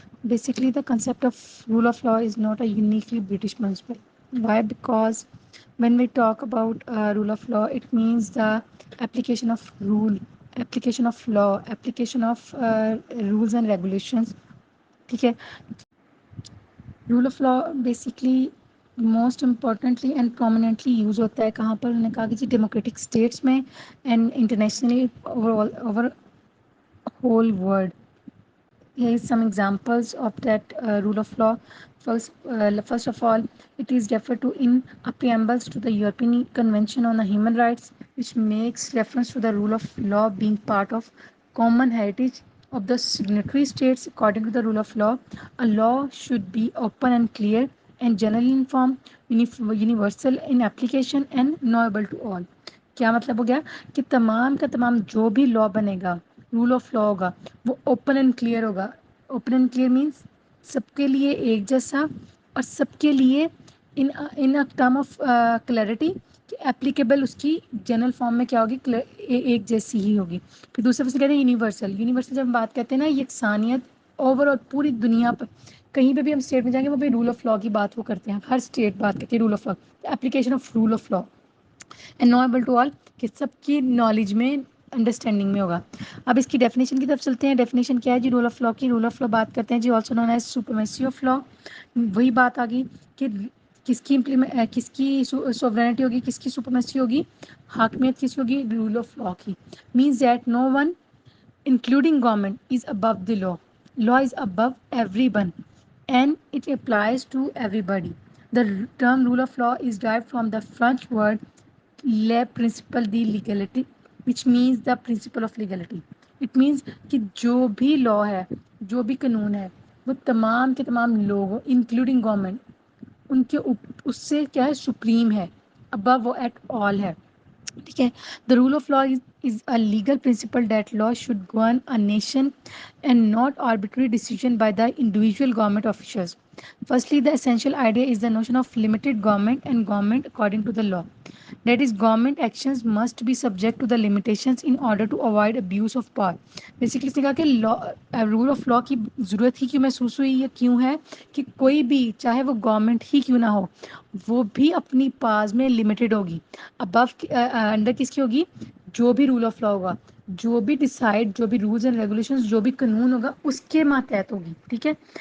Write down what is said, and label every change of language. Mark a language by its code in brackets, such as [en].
[en] Basically, the concept of rule of law is not a uniquely British principle. Why? Because when we talk about rule of law, it means the application of rule, application of law, application of rules and regulations. [hi] ठीक है. Rule of law basically most importantly and prominently use होता है कहाँ पर. उन्होंने कहा कि जी democratic states में and [en] Internationally over whole world. Here is some examples of that rule of law. First of all, it is referred to in a preambles to the European Convention on the Human Rights, which makes reference to the rule of law being part of common heritage of the signatory states. According to the rule of law, a law should be open and clear and generally informed, universal in application and knowable to all. [hi] क्या मतलब हो गया कि तमाम का तमाम जो भी लॉ बनेगा, रूल ऑफ लॉ होगा, वो ओपन एंड क्लियर होगा. ओपन एंड क्लियर मीन्स सबके लिए एक जैसा और सबके लिए इन इन अ टर्म ऑफ क्लैरिटी कि एप्लीकेबल उसकी जनरल फॉर्म में क्या होगी, एक जैसी ही होगी. फिर दूसरे से कहते हैं यूनिवर्सल. यूनिवर्सल जब हम बात करते हैं ना, ये यकसानियत ओवरऑल पूरी दुनिया पर कहीं पे भी हम स्टेट में जाएंगे वो भी रूल ऑफ लॉ की बात वो करते हैं. हर स्टेट बात करती है rule of law, [en] application of rule of law and knowable to all [hi] कि सबकी नॉलेज में अंडरस्टैंडिंग में होगा. अब इसकी डेफिनेशन की तरफ चलते हैं. डेफिनेशन क्या है जी रूल ऑफ लॉ की. रूल ऑफ लॉ बात करते हैं जी [en] Also known as supremacy of law. [hi] वही बात आ गई कि किसकी इम्प्लीमेंट किसकी सोवरेनिटी होगी, किसकी सुप्रीमेसी होगी, हाकमियत किसकी होगी, रूल ऑफ लॉ की. [en] Means that no one including government is above the law. Law is above everyone and it applies to everybody. The term rule of law is derived from the French word le principle de legality, which means the principle of legality. It means [hi] कि जो भी law है, जो भी कानून है, वो तमाम के तमाम लोगों इंक्लूडिंग गवर्नमेंट उनके उससे क्या है, सुप्रीम है, अबव वो एट ऑल है. ठीक है. [en] The rule of law is a legal principle that law should govern a nation and not arbitrary decision by the individual government officials. Firstly, the essential idea is the notion of limited government and government according to the law. That is, government actions must be subject to the limitations in order to avoid abuse of power. [hi] Basically इसने कहा कि law rule of law की ज़रूरत ही क्यों महसूस हुई या क्यों है कि कोई भी चाहे वो गवर्नमेंट ही क्यों ना हो, वो भी अपनी पास में लिमिटेड होगी. अबव अंडर किसकी होगी, जो भी रूल ऑफ लॉ होगा, जो भी डिसाइड, जो भी रूल्स एंड रेगुलेशंस, जो भी कानून होगा उसके मातहत होगी. ठीक है.